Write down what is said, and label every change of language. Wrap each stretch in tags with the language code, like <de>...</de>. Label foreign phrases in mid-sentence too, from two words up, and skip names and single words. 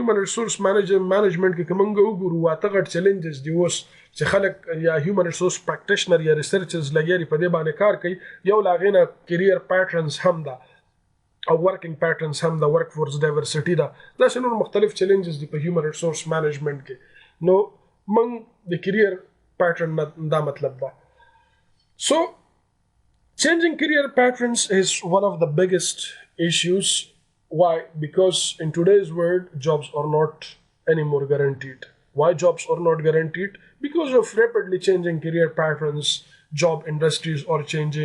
<en>human resource management</en> <ps>کې که موږ وګورو واته غټ چیلنجز دي اوس چې خلک یا</ps> <en>human resource practitioner</en> <ps>یا ریسرچرز لګیاري په دې باندې کار کوي یو لاغې نه</ps> <en>career patterns</en> <ps>هم ده او</ps> <en>working patterns</en> <ps>هم ده</ps> <en>work force diversity</en> <ps>ده داسې نور مختلف چیلنجز دي په</ps> <en>human resource management</en> <ps>کې نو موږ د</ps> <en>career pattern</en> <ps>دا مطلب ده</ps> <en>so changing career patterns is one of the biggest issues. Why? Because in today's world, jobs are not anymore guaranteed. Why jobs are not guaranteed? Because of rapidly changing career patterns, job industries are changing.</en>